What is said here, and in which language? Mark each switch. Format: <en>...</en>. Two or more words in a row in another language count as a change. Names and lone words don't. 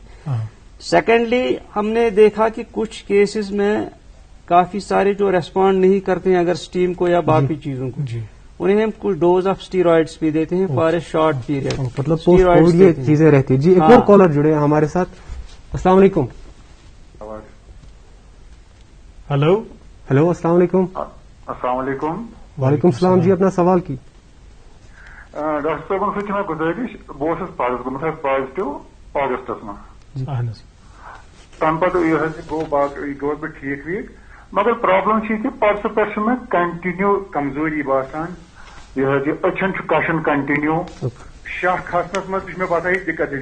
<ur>سیکنڈلی ہم نے دیکھا کہ کچھ کیسز میں کافی سارے جو ریسپونڈ نہیں کرتے ہیں اگر اسٹیم کو یا باقی چیزوں کو, انہیں ہم کچھ</ur> <en>dose of steroids</en> <ur>بھی دیتے ہیں</ur> <en>for a short period.</en> <ur>مطلب</ur> <en>post COVID</en> <ur>یہ چیزیں رہتی ہیں. جی, ایک اور کالر جڑے ہیں ہمارے ساتھ.</ur> <ar>السلام علیکم.</ar> <ur>ہلو ہلو,</ur> <ar>السلام علیکم. السلام علیکم. وعلیکم السلام.</ar> <ur>جی, اپنا سوال کی.</ur> <ks>ڈاکٹر صاحب سۭتۍ چھِ مےٚ گُزٲرِش, بہٕ اوسُس پَرُس گوٚمُت حظ پازِٹِو اگستس منٛز. تَمہِ پَتہٕ یہِ حظ گوٚو باقٕے یہِ گوٚو بہٕ ٹھیٖک ویٖک, مگر پرٛابلم چھِ یہِ کہِ پَرسہٕ پٮ۪ٹھ چھُ مےٚ کنٹِنیوٗ کمزوری باسان. یہِ حظ یہِ أچھن چھُ کشُن کنٹِنیوٗ. شاہ کھسنس منٛز تہِ چھُ مےٚ باسان یہِ دِقت ہِش.</ks>